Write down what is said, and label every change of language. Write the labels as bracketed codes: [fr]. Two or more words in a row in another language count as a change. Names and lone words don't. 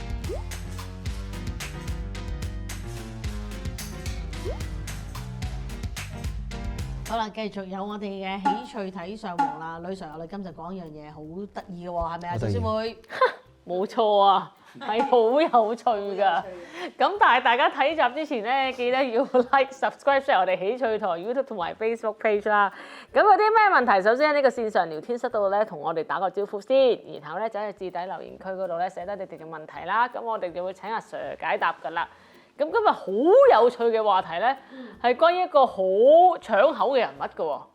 [yue] 好啦，繼續有我哋嘅喜趣睇上網啦，女神，我哋今日講一樣嘢好得意嘅喎，係咪啊，小師妹？冇錯啊，係好有趣㗎。咁但係大家睇集之前咧，記得要 [en] like、subscribe、share [yue] 我哋喜趣台 YouTube 同埋 Facebook page 啦。咁有啲咩問題？首先喺呢個線上聊天室度咧，同我哋打個招呼先，然後咧就喺置頂留言區嗰度咧寫低你哋嘅問題啦。咁我哋就會請阿 Sir 解答㗎啦。咁今日好有趣嘅話題咧，係關於一個好搶口嘅人物㗎喎。